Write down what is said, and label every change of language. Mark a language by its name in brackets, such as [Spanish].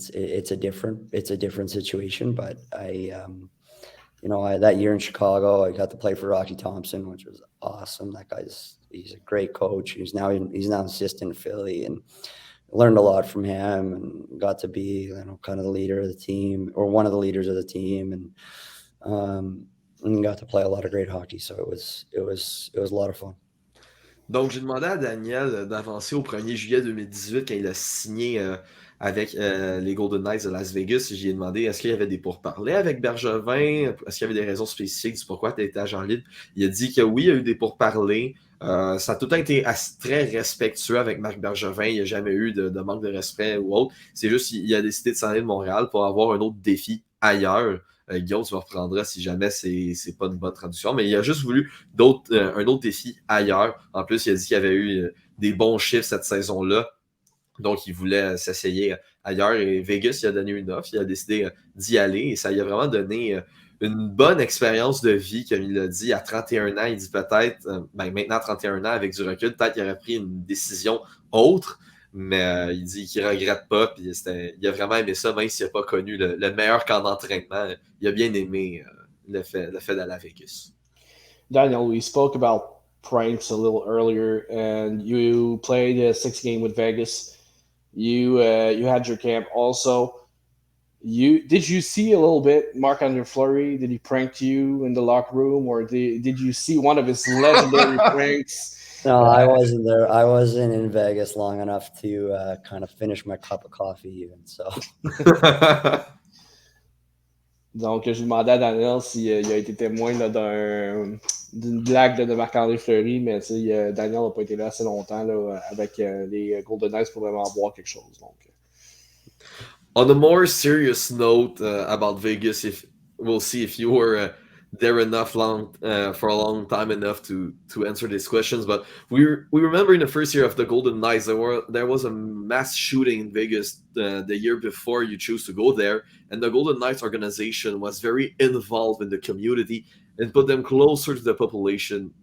[English] It's a different situation. But that year in Chicago, I got to play for Rocky Thompson, which was awesome. That he's a great coach. He's now assistant in Philly, and learned a lot from him, and got to be kind of the leader of the team, or one of the leaders of the team, and got to play a lot of great hockey. So it was a lot of fun. [French] Donc, j'ai demandé à Daniel d'avancer au 1er juillet 2018 quand il a signé avec les Golden Knights de Las Vegas. J'ai demandé est-ce qu'il y avait des pourparlers avec Bergevin, est-ce qu'il y avait des raisons spécifiques du pourquoi tu étais agent libre. Il a dit que oui, il y a eu des pourparlers. Ça a tout le temps été très respectueux avec Marc Bergevin. Il n'y a jamais eu de manque de respect ou autre. C'est juste qu'il a décidé de s'en aller de Montréal pour avoir un autre défi ailleurs. Guillaume, tu me reprendras si jamais c'est pas une bonne traduction, mais il a juste voulu un autre défi ailleurs. En plus, il a dit qu'il y avait eu des bons chiffres cette saison-là, donc il voulait s'essayer ailleurs. Et Vegas, il a donné une offre, il a décidé d'y aller, et ça lui a vraiment donné une bonne expérience de vie, comme il l'a dit, à 31 ans. Il dit peut-être, maintenant 31 ans, avec du recul, peut-être qu'il aurait pris une décision autre, Mais il dit qu'il regrette pas, puis il a vraiment aimé ça, même s'il n'a pas connu le meilleur camp d'entraînement. Il a bien aimé le fait d'aller à Vegas. [English] Daniel, we spoke about pranks a little earlier, and you played a 6 game with Vegas. You had your camp also. Did you see a little bit Marc-Andre Fleury? Did he prank you in the locker room, or did you see one of his legendary pranks? No, I wasn't there. I wasn't in Vegas long enough to kind of finish my cup of coffee even. So. [French] Donc, je demandais à Daniel s'il a été témoin là, d'une blague de Marc-André Fleury, mais Daniel n'a pas été là assez longtemps là, avec les Golden Knights pour vraiment boire quelque chose. Donc. [English] On a more serious note about Vegas, we'll see if you were there enough for a long time enough to answer these questions. But we remember in the first year of the Golden Knights, there was a mass shooting in Vegas the year before you choose to go there, and the Golden Knights organization was very involved in the community and put them closer to the population.